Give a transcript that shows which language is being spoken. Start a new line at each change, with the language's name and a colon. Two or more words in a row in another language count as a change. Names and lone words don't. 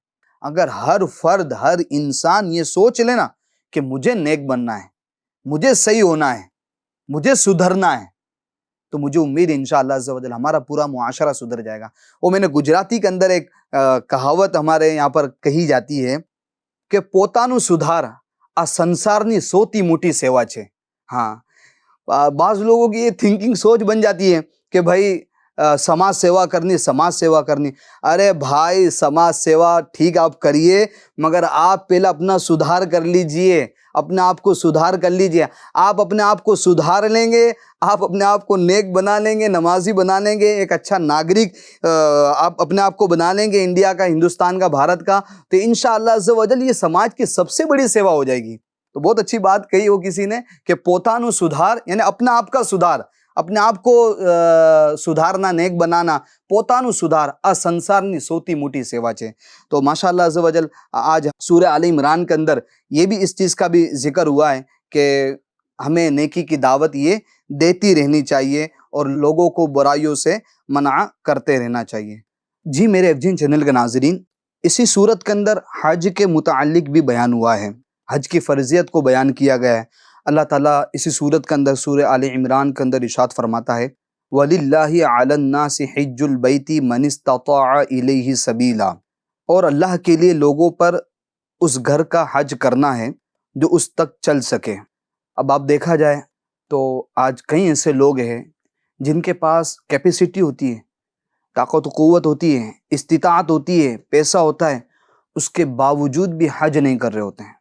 Urdu: اگر ہر فرد، ہر انسان یہ سوچ لے نا کہ مجھے نیک بننا ہے، مجھے صحیح ہونا ہے، مجھے سدھرنا ہے، تو مجھے امید ہے
Arabic: انشاءاللہ عز و جل
Urdu: ہمارا پورا معاشرہ سدھر جائے گا۔ وہ میں نے گجراتی کے اندر ایک کہاوت ہمارے یہاں پر کہی جاتی ہے کہ
Gujarati: પોતાનું સુધાર આ સંસારની સૌથી મોટી સેવા છે۔
Urdu: ہاں بعض لوگوں کی یہ تھنکنگ سوچ بن جاتی ہے کہ بھائی سماج سیوا کرنی، سماج سیوا کرنی۔ ارے بھائی سماج سیوا ٹھیک آپ کریے، مگر آپ پہلے اپنا سدھار کر لیجئے، اپنے آپ کو سدھار کر لیجئے۔ آپ اپنے آپ کو سدھار لیں گے، آپ اپنے آپ کو نیک بنا لیں گے، نمازی بنا لیں گے، ایک اچھا ناگرک آپ اپنے آپ کو بنا لیں گے، انڈیا کا، ہندوستان کا، بھارت کا، تو
Arabic: انشاءاللہ عز و جل
Urdu: یہ سماج کی سب سے بڑی سیوا ہو جائے گی۔ تو بہت اچھی بات کہی ہو کسی نے کہ પોતાનું سدھار، یعنی اپنا آپ کا سدھار، اپنے آپ کو سدھارنا، نیک بنانا،
Gujarati: પોતાનું سدھار આ સંસારની સૌથી મોટી સેવા છે۔
Urdu: تو
Arabic: ماشاءاللہ عز و جل
Urdu: آج سورہ آل عمران کے اندر یہ بھی اس چیز کا بھی ذکر ہوا ہے کہ ہمیں نیکی کی دعوت یہ دیتی رہنی چاہیے اور لوگوں کو برائیوں سے منع کرتے رہنا چاہیے۔ جی میرے ایف جین چینل کے ناظرین، اسی صورت کے اندر حج کے متعلق بھی بیان ہوا ہے، حج کی فرضیت کو بیان کیا گیا ہے۔ اللہ تعالیٰ اسی صورت کے اندر سورہ آل عمران کے اندر ارشاد فرماتا ہے
Arabic: وَلِلَّهِ عَلَى النَّاسِ حِجُّ الْبَيْتِ مَنِ اسْتَطَاعَ إِلَيْهِ سَبِيلًا،
Urdu: اور اللہ کے لیے لوگوں پر اس گھر کا حج کرنا ہے جو اس تک چل سکے۔ اب آپ دیکھا جائے تو آج کئی ایسے لوگ ہیں جن کے پاس کیپیسٹی ہوتی ہے، طاقت و قوت ہوتی ہے، استطاعت ہوتی ہے، پیسہ ہوتا ہے، اس کے باوجود بھی حج نہیں کر رہے ہوتے ہیں۔